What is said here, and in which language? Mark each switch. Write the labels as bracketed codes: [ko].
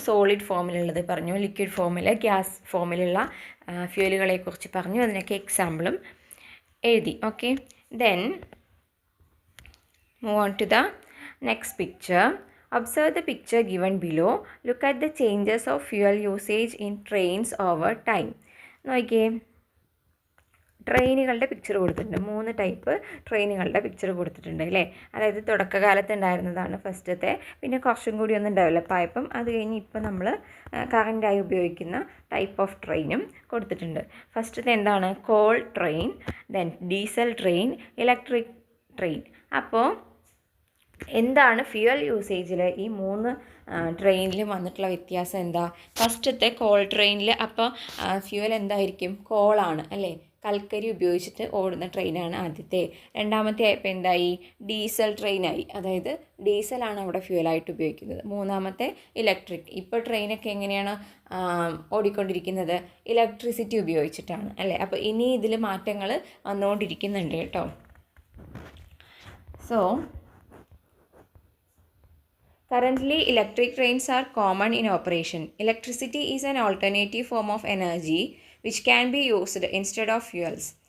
[ml] Solid ഫോമിലുള്ളത് പറഞ്ഞു, liquid ഫോമിൽ, gas ഫോമിലുള്ള ഫ്യൂവലുകളെക്കുറിച്ച് പറഞ്ഞു. അതിനൊക്കെ എക്സാമ്പിളും എഴുതി. Okay, [en] Then move on to the next picture. Observe the picture given below. Look at the changes of fuel usage in trains over time. [ml] നോക്കിയേ, ട്രെയിനുകളുടെ picture കൊടുത്തിട്ടുണ്ട്. 3 type ട്രെയിനുകളുടെ പിക്ചർ കൊടുത്തിട്ടുണ്ട് അല്ലേ. അതായത് തുടക്കകാലത്ത് ഉണ്ടായിരുന്നതാണ് ഫസ്റ്റത്തെ, പിന്നെ കുറച്ചും കൂടി ഒന്ന് ഡെവലപ്പായപ്പം അത് കഴിഞ്ഞ് ഇപ്പോൾ നമ്മൾ കറൻ്റായി ഉപയോഗിക്കുന്ന ടൈപ്പ് ഓഫ് ട്രെയിനും കൊടുത്തിട്ടുണ്ട്. ഫസ്റ്റത്തെ എന്താണ്? Call train, then diesel train, electric train. അപ്പോൾ എന്താണ് ഫ്യൂവൽ യൂസേജിൽ ഈ 3 ട്രെയിനിലും വന്നിട്ടുള്ള വ്യത്യാസം എന്താ? ഫസ്റ്റത്തെ കോൾ ട്രെയിനിൽ അപ്പോൾ ഫ്യൂവൽ എന്തായിരിക്കും? കോളാണ് അല്ലേ, കൽക്കരി ഉപയോഗിച്ചിട്ട് ഓടുന്ന ട്രെയിനാണ് ആദ്യത്തെ. രണ്ടാമത്തെ ആയപ്പോൾ എന്തായി? ഡീസൽ ട്രെയിനായി, അതായത് ഡീസലാണ് അവിടെ ഫ്യൂവലായിട്ട് ഉപയോഗിക്കുന്നത്. മൂന്നാമത്തെ ഇലക്ട്രിക്. ഇപ്പോൾ ട്രെയിനൊക്കെ എങ്ങനെയാണ് ഓടിക്കൊണ്ടിരിക്കുന്നത്? ഇലക്ട്രിസിറ്റി ഉപയോഗിച്ചിട്ടാണ് അല്ലേ. അപ്പോൾ ഇനി ഇതിൽ മാറ്റങ്ങൾ വന്നുകൊണ്ടിരിക്കുന്നുണ്ട് കേട്ടോ. [en] So currently, electric trains are common in operation. Electricity is an alternative form of energy which can be used instead of fuels.